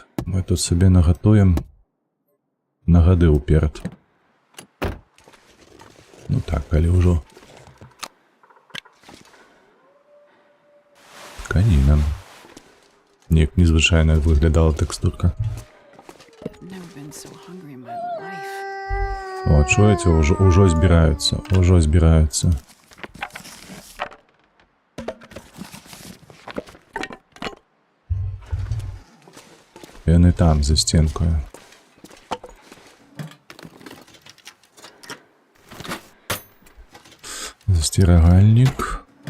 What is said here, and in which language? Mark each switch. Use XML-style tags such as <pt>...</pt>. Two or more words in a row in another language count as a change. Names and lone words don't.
<be>Мы тут сабе нагатуем на гады ўперад. Ну так, калі ўжо. Каніна. Неяк незвычайна выглядала тэкстурка.</be> <en>I've never been so hungry in my life.</en> <be>О, чуеце, ўжо збіраюцца, ўжо збіраюцца. Яны там, за стенкою. Застерагальник.</be>